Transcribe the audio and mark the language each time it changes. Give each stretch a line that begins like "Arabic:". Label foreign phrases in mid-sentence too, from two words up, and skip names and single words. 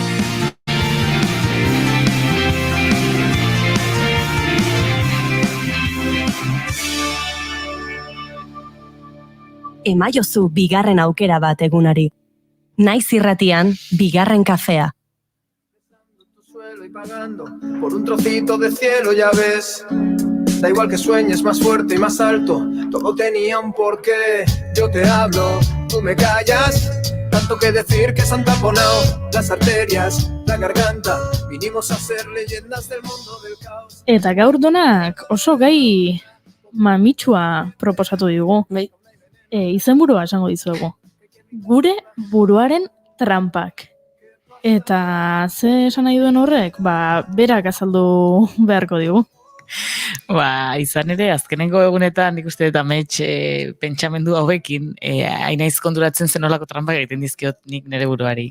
Basque: Emaiozu bigarren aukera bat egunari. Naiz irratian, bigarren kafea.
Spanish: Por un trocito de cielo, ya ves. Da igual que sueñes más fuerte y más alto. Todo tenía un porqué. Yo te hablo, tú me callas. Tanto que decir que se han taponado las arterias, la garganta. Vinimos a ser leyendas del mundo del caos.
Basque: Eta gaur Donak oso gai mamitsua proposatu digu. Bai. Izenburua esango dizuegu. Gure buruaren trampak. Eta ze esan nahi duen horrek? Berak azaldu beharko digu. Izan ere, azkenengo egunetan, nik uste dut amets pentsamendu hauekin, hainaiz konturatzen zenolako trampak egiten dizkiot nik nire buruari.